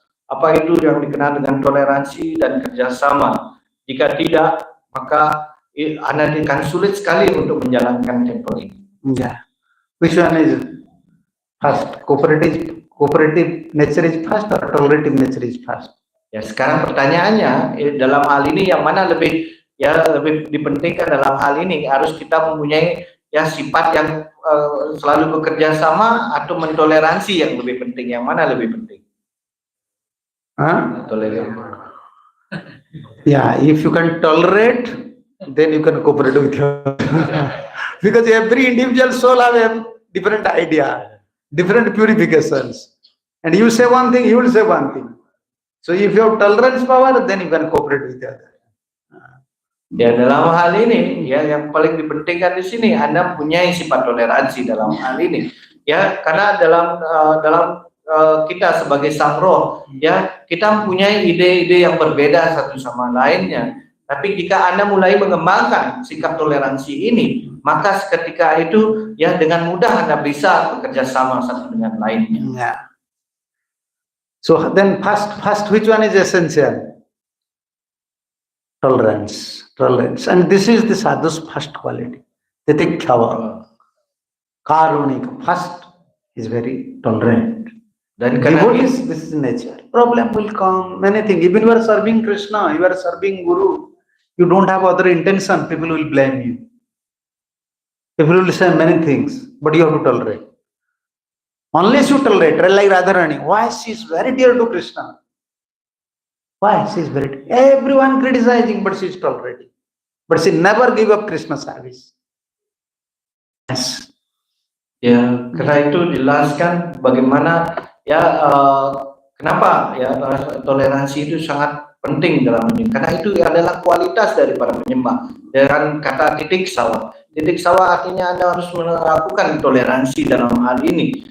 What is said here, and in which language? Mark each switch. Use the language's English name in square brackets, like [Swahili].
[Indonesian] apa itu yang dikenal dengan toleransi dan kerjasama. Jika tidak, maka Anda akan sulit sekali untuk menjalankan tempo ini. [English] Yeah. Which one is first? Cooperative nature is first or tolerative nature is first? [Indonesian] Ya, sekarang pertanyaannya dalam hal ini yang mana lebih dipentingkan dalam hal ini? Harus kita mempunyai ya sifat yang selalu bekerja sama atau mentoleransi yang lebih penting? Yang mana lebih penting? Toleransi. [English] Yeah, if you can tolerate, then you can cooperate with your because every individual soul have a different idea, different purifications, and you say one thing, he will say one thing. So if you have tolerance power, then you can cooperate with the other. [Indonesian] Ya, dalam hal ini ya yang paling dipentingkan di sini Anda punya sifat toleransi dalam hal ini. Ya, karena dalam kita sebagai sang roh, ya kita mempunyai ide-ide yang berbeda satu sama lainnya. Tapi jika Anda mulai mengembangkan sikap toleransi ini, maka ketika itu ya dengan mudah Anda bisa bekerja sama satu dengan lainnya. [English] Yeah. So then first which one is essential? Tolerance. And this is the sadhu's first quality. Titikkhava. Karunika. First is very tolerant. [Indonesian] Dan karena [English] this is nature. Problem will come, many things. Even you are serving Krishna, you are serving Guru, you don't have other intention, people will blame you. People will say many things, but you have to tolerate. Unless you tolerate, like Radharani, why she is very dear to Krishna? Why she is very dear? Everyone criticizing, but she is tolerating. But she never give up Krishna service. Yes. [Indonesian] Ya, karena itu jelaskan bagaimana ya kenapa ya toleransi itu sangat penting dalam ini. Karena itu adalah kualitas dari para penyembah. Dengan kata titik sawah. Titik sawah artinya Anda harus melakukan toleransi dalam hal ini.